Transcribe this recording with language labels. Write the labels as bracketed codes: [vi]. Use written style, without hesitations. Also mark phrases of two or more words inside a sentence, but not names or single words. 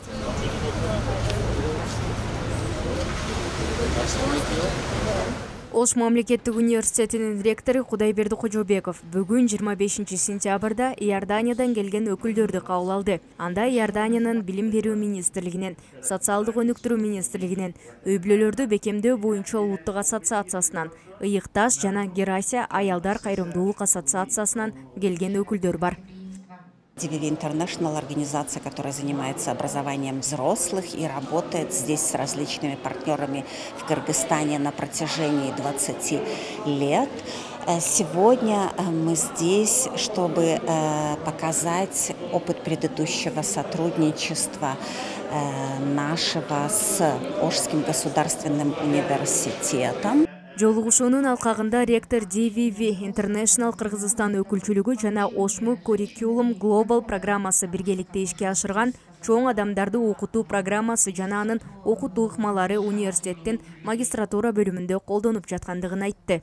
[ky] Ош мамлекеттик университетинин ректору Кудайберди Кожобеков бүгүн 25 сентябрда Иорданиядан келген өкүлдөрдү кабыл алды. Анда Иорданиянын билим берүү министрлигинен, социалдык өнүктүрүү министрлигинен, үй бүлөлөрдү бекемдөө боюнча улуттук ассоциациясынан, Ыйыкташ жана Герасия аялдар кайрымдуулук ассоциациясынан келген өкүлдөр бар. [ru] DVV International — организация, которая занимается образованием взрослых и работает здесь с различными партнерами в Кыргызстане на протяжении 20 лет. Сегодня мы здесь, чтобы показать опыт предыдущего сотрудничества нашего с Ошским государственным университетом. [ky] Жолугушуунун алкагында ректор DVV International Кыргызстан өкүлчүлүгү жана Ошму Curriculum Global программасы биргеликте ишке ашырган чоң адамдарды окутуу программасы жана анын окутуу ыкмалары университеттин магистратура бөлүмүндө колдонуп жаткандыгын айтты.